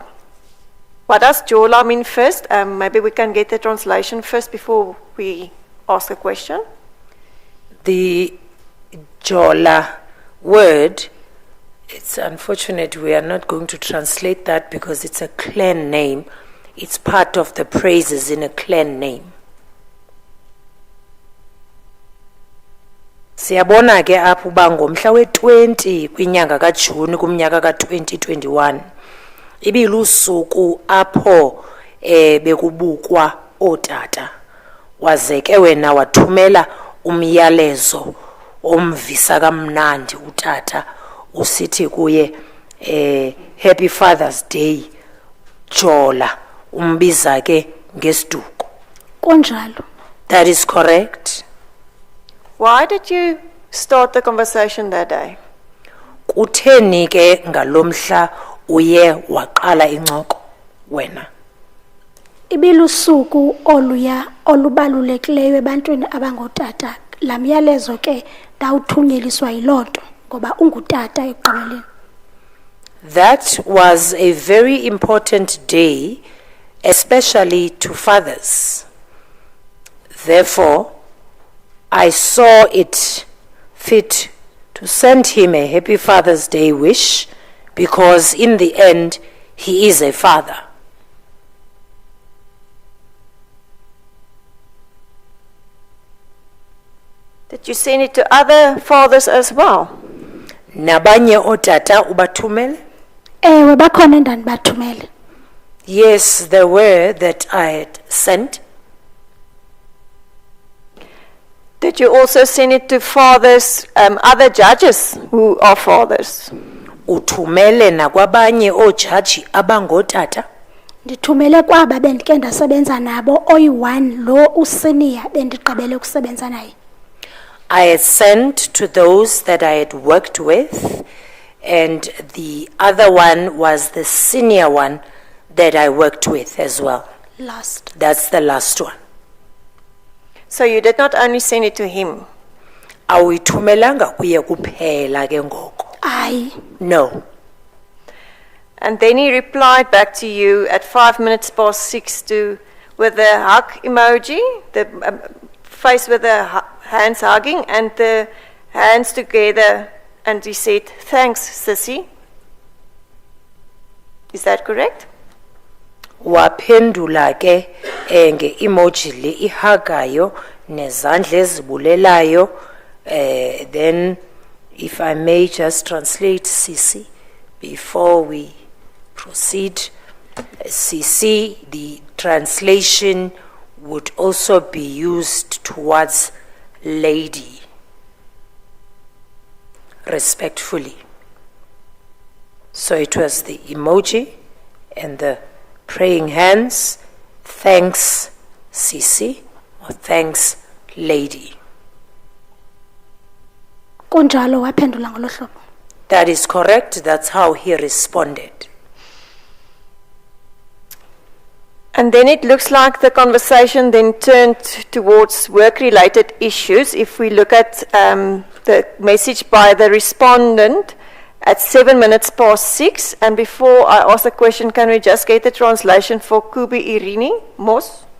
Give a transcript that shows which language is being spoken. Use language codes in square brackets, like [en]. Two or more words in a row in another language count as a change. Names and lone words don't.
[en] What does Jola mean first? Maybe we can get the translation first before we ask a question. The Jola word, it's unfortunate we are not going to translate that because it's a clan name. It's part of the praises in a clan name. [xh] Siyabona ke apho uba ngomhla we-20 kwinyanga kaJuni kumnyaka ka-2021 ibilusuku apho bekubukwa ootata, waze ke wena wathumela umyalezo omvisa kamnandi utata usithi kuye [en] Happy Father's Day [xh] Jola, umbiza ke ngesiduko. Kunjalo. [en] That is correct. Why did you start the conversation that day? [xh] Kutheni ke ngalomhla uye waqala incoko wena? Ibilusuku oluya olubalulekileyo ebantwini abangotata. La myalezo ke ndawuthunyelisiwa yilonto ngoba ungutata ekugqibeleni. [en] That was a very important day, especially to fathers. Therefore, I saw it fit to send him a Happy Father's Day wish because in the end, he is a father. Did you send it to other fathers as well? [xh] Nabanye otata ubathumele? Ewe bakhona endandibathumele. [en] Yes, there were that I had sent. Did you also send it to fathers, other judges who are fathers? [xh] Uthumele nakwabanye ojaji abangotata? Ndithumele kwaba bendike ndasebenza nabo oyi-1 lo usenior bendigqibele ukusebenza naye. [en] I had sent to those that I had worked with, and the other one was the senior one that I worked with as well. Last. That's the last one. So you did not only send it to him? [xh] Awuyithumelanga kuye kuphela ke ngoko. Ayi. No. [en] And then he replied back to you at 5 minutes past 6 with the hug emoji, the face with the hands hugging and the hands together, and he said, "Thanks, sissy." Is that correct? [xh] Waphendula ke nge-emoji le ihagayo nezandla ezibulelayo, [en] then if I may just translate, sisi before we proceed, CC, the translation would also be used towards lady, respectfully. So it was the emoji and the praying hands, thanks CC, or thanks lady. [xh] Kunjalo waphendula ngolo hlobo. [en] That is correct, that's how he responded. And then it looks like the conversation then turned towards work-related issues. If we look at the message by the respondent at 6:07, and before I ask the question, can we just get the translation for [xh] Kubi Irini Mos?